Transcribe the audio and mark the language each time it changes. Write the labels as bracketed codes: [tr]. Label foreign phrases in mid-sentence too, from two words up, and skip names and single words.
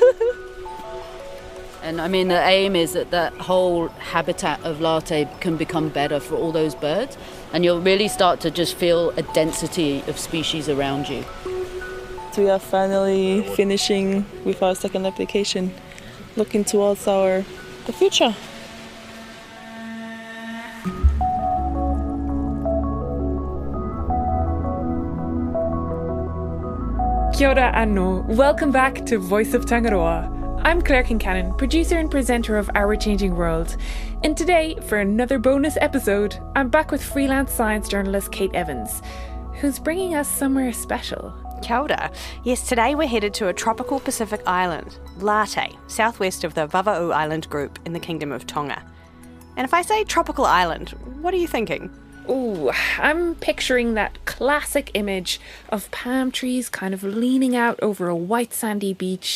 [en] And I mean, the aim is that that whole habitat of latte can become better for all those birds. And you'll really start to just feel a density of species around you. So we are finally finishing with our second application, looking towards the future. [mi] Kia ora anō. [en] Welcome back to Voice of Tangaroa. I'm Claire Kincannon, producer and presenter of Our Changing World. And today, for another bonus episode, I'm back with freelance science journalist Kate Evans, who's bringing us somewhere special. [mi] Kia ora. [en] Yes, today we're headed to a tropical Pacific island, Late, southwest of the Vava'u Island group in the Kingdom of Tonga. And if I say tropical island, what are you thinking? Ooh, I'm picturing that classic image of palm trees kind of leaning out over a white sandy beach.